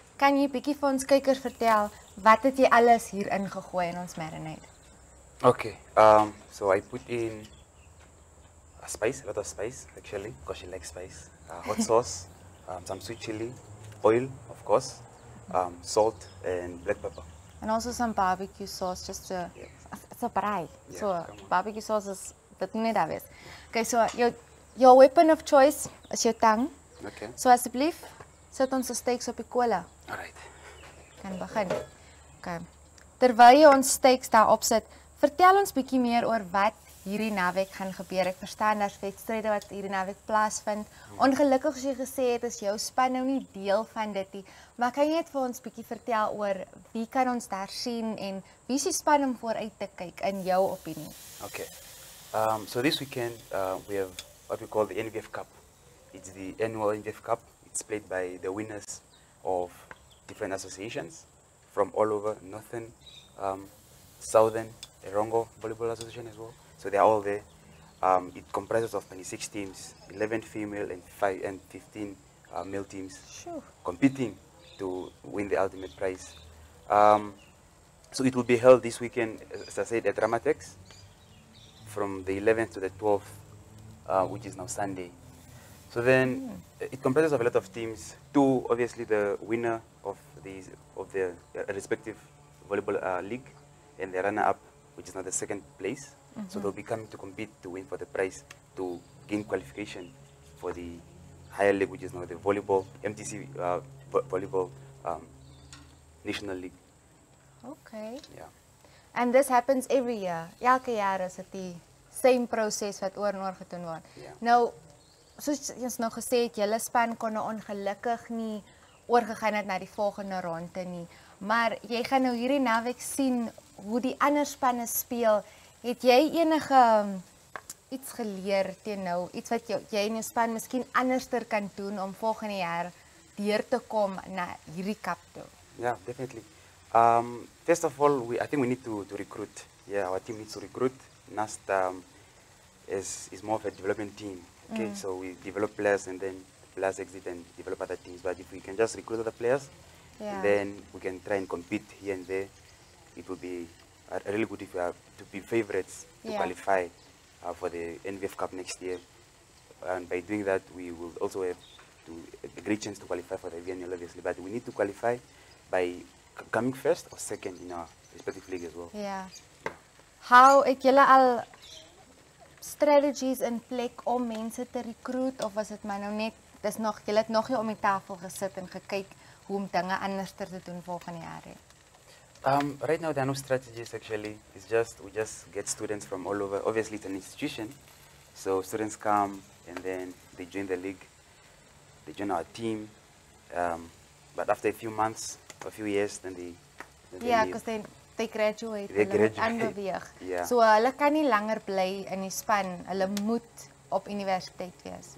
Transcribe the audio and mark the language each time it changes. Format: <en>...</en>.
<af>Kan jy bietjie vir ons kykers vertel wat het jy alles hier ingegooi in ons marinade?</af> <en>Okay, so I put in a lot of spice actually, because she likes spice. Hot sauce, some sweet chili, oil, of course, salt and black pepper. And also some barbecue sauce, just to, it's a braai. So barbecue sauce</en> <af>is dit nie daar wees.</af> <en>Okay, so your weapon of choice is</en> <af>jou tang.</af> <en>Okay.</en> <af>So asseblief, sit ons steaks op die kolle.</af> <en>Alright.</en> <af>Kan begin. Okay. Terwyl jy ons steaks daar opsit, vertel ons bietjie meer oor wat hierdie naweek gaan gebeur. Ek verstaan daar's wedstryde wat hierdie naweek plaasvind. Ongelukkig as jy gesê het is jou span nou nie deel van dit nie. Maar kan jy net vir ons bietjie vertel oor wie kan ons daar sien en wie is die span om vooruit te kyk in jou opinie?</af> <en>Okay. So this weekend we have what we call the NVF Cup. It's the annual NVF Cup. It's played by the winners of different associations from all over, Northern, Southern, Erongo Volleyball Association as well. So they're all there. It comprises of 26 teams, 11 female and 15 male teams competing to win the ultimate prize. So it will be held this weekend, as I said, at Ramatex, from the 11th to the 12th, which is now Sunday. So then it comprises of a lot of teams. Two, obviously, the winner of the respective volleyball league, and the runner-up, which is now the second place. So they'll be coming to compete to win for the prize to gain qualification for the higher league, which is now the volleyball, MTC volleyball national league. Okay. Yeah. And this happens every year.</en> <af>Elke jaar is dit die same proses wat oor en oor gedoen word.</af> <en>Yeah.</en> <af>Nou, soos ons nou gesê het, julle span kon nou ongelukkig nie oorgegaan het na die volgende ronde nie. Maar jy gaan nou hierdie naweek sien hoe die ander spanne speel. Het jy enige iets geleer teen nou, iets wat jy in jou span miskien anderster kan doen om volgende jaar deur te kom na hierdie kap toe?</af> <en>Yeah, definitely. First of all, I think we need to recruit. Yeah, our team needs to recruit. NAST is more of a development team. Okay, so we develop players and then players exit and develop other teams. But if we can just recruit other players, then we can try and compete here and there. It will be really good if we are to be favorites to qualify for the NVF Cup next year. And by doing that, we will also have a great chance to qualify for the VNL, obviously. But we need to qualify by coming first or second in our respective league as well. Yeah.</en> <af>How het julle al strategies in plek om mense te recruit, of was dit maar nou net, dis nog, julle het nog nie om die tafel gesit en gekyk hoe om dinge anders te doen volgende jaar he?</af> <en>Right now there are no strategies actually. It's just, we just get students from all over. Obviously it's an institution, so students come and then they join the league, they join our team, but after a few months, a few years, then they leave. Because they graduate, They</en> <af>hulle moet</af> <en>graduate.</en> <af>aanbeweeg.</af> <en>Yeah.</en> <af>So hulle kan nie langer bly in die span, hulle moet op universiteit wees.</af>